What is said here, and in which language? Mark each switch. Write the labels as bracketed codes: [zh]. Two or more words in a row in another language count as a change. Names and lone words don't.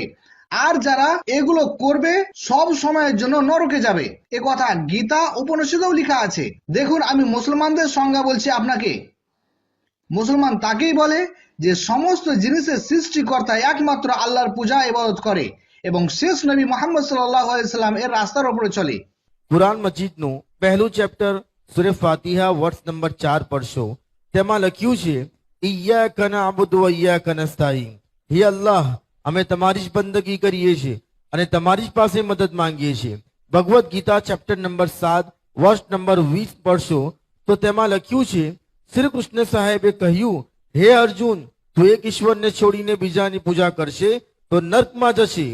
[bn] আর যারা এগুলো করবে সব সময়ের জন্য নরকে যাবে। এ কথা গীতা উপনিষদেও লেখা আছে। দেখুন, আমি মুসলমানদের সংজ্ঞা বলছি আপনাকে। মুসলমান তাকেই বলে যে সমস্ত জিনিসের সৃষ্টিকর্তা একমাত্র আল্লাহর পূজা ইবাদত করে এবং শেষ নবী মুহাম্মদ [ar] صلى الله عليه وسلم [bn] এর রাস্তার উপরে চলে। [gu] કુરાન મજીદનું પહેલું ચેપ્ટર સૂરે ફાતિહા [en] verse number [gu] 4 પડશો। તેમાં લખ્યું છે, [ar] إياك نعبد وإياك نستعين, [gu] હે અલ્લાહ, અમે તમારી જ બંદગી કરીએ છીએ અને તમારી જ પાસે મદદ માંગીએ છીએ। ભગવદ્ ગીતા [en] chapter number 7 verse number 20 [gu] પડશો તો તેમાં લખ્યું છે, શ્રી કૃષ્ણ સાહેબે કહ્યું, હે અર્જુન, તું એક ઈશ્વરને છોડીને બીજાની પૂજા કરશે તો નર્કમાં જશે।